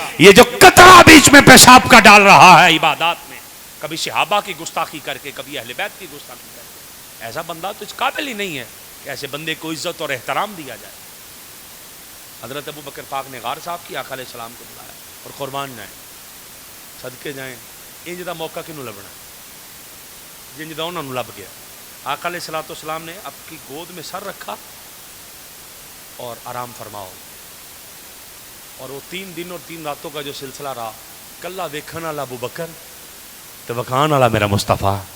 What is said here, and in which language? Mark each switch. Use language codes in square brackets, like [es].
[ur] یہ جو قطرہ بیچ میں پیشاب کا ڈال رہا ہے عبادات میں, کبھی صحابہ کی گستاخی کر کے, کبھی اہل بیت کی گستاخی کر کے, ایسا بندہ تو اس قابل ہی نہیں ہے. کہ ایسے بندے کو عزت اور احترام دیا جائے. حضرت ابو بکر پاک نے غار صاحب کی آقا علیہ السلام کو بلایا اور قربان جائیں صدقے جائیں. [pa] انج دا موقع کنوں لبنا جنج دا انہوں لب گیا. [ur] آقا علیہ السلام نے آپ کی گود میں سر رکھا اور آرام فرماؤ. اور وہ 3 دن اور 3 راتوں کا جو سلسلہ رہا, [pa] کلا دیکھنے والا ابو بکر تو وکھان والا میرا مصطفیٰ.